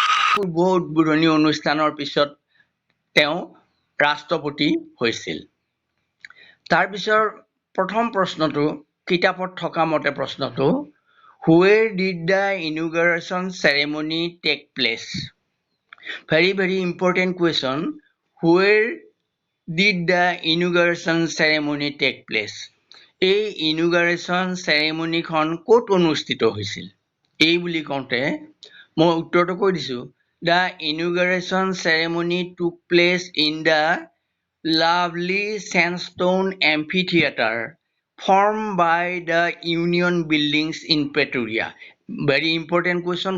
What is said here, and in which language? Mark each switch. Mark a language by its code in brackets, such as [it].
[as] শুভ উদ্বোধনী অনুষ্ঠানৰ পিছত তেওঁ ৰাষ্ট্ৰপতি হৈছিল। তাৰপিছৰ প্ৰথম প্ৰশ্নটো কিতাপত থকা মতে প্ৰশ্নটো, [en] Where did the inauguration ceremony take place? Very important question. Where did the inauguration ceremony take place? [as] এই ইনগুৰেশ্যন চেৰেমনিখন ক'ত অনুষ্ঠিত হৈছিল? এই বুলি কওঁতে মই উত্তৰটো কৈ দিছোঁ। [en] The inauguration ceremony took place in the lovely sandstone amphitheater formed by the Union Buildings in Pretoria. Very important question.